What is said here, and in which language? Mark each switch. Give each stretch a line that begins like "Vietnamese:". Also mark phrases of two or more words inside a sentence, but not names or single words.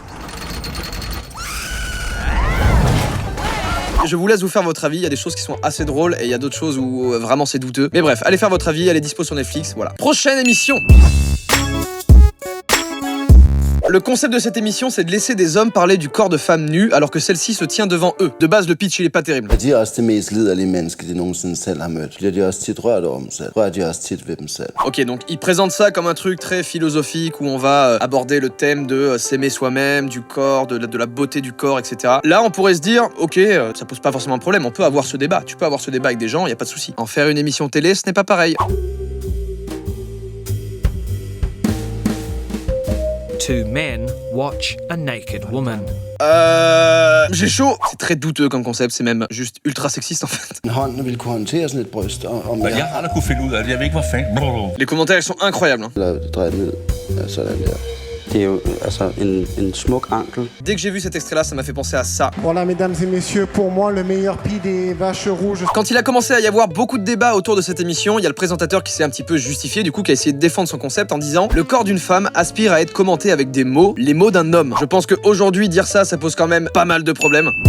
French: Je vous laisse vous faire votre avis, il y a des choses qui sont assez drôles et il y a d'autres choses où vraiment c'est douteux. Mais bref, allez faire votre avis, elle est dispo sur Netflix, voilà. Prochaine émission! Le concept de cette émission, c'est de laisser des hommes parler du corps de femmes nues alors que celle-ci se tient devant eux. De base, le pitch, il est pas terrible.
Danish: De er også det mest liderlige menneske, de nogensinde selv har mødt. Bliver de også tit rørt over dem selv? Rører de også tit ved dem selv?
French: Ok, donc il présente ça comme un truc très philosophique où on va aborder le thème de s'aimer soi-même, du corps, de la beauté du corps, etc. Là, on pourrait se dire, ok, ça pose pas forcément un problème, on peut avoir ce débat. Tu peux avoir ce débat avec des gens, y a pas de souci. En faire une émission télé, ce n'est pas pareil.
English: Two men watch a naked woman.
French: J'ai chaud. C'est très douteux comme concept, c'est même juste ultra sexiste en fait.
Danish: En hånd ville kunne håndtere sådan et bryst, om jeg... Jeg har aldrig kunne finde ud af det. Jeg ved ikke, hvor fanden...
French: Les commentaires, ils sont incroyables. Hein.
Danish: Eller dreje ned, ja, sådan der. Det er jo altså en smuk ankel.
French: Dès que j'ai vu cet extrait-là, ça m'a fait penser à ça. Voilà, mesdames et messieurs, pour moi, le meilleur pied des vaches rouges. Quand il a commencé à y avoir beaucoup de débats autour de cette émission, il y a le présentateur qui s'est un petit peu justifié, du coup, qui a essayé de défendre son concept en disant « Le corps d'une femme aspire à être commenté avec des mots, les mots d'un homme. » Je pense qu'aujourd'hui, dire ça, ça pose quand même pas mal de problèmes.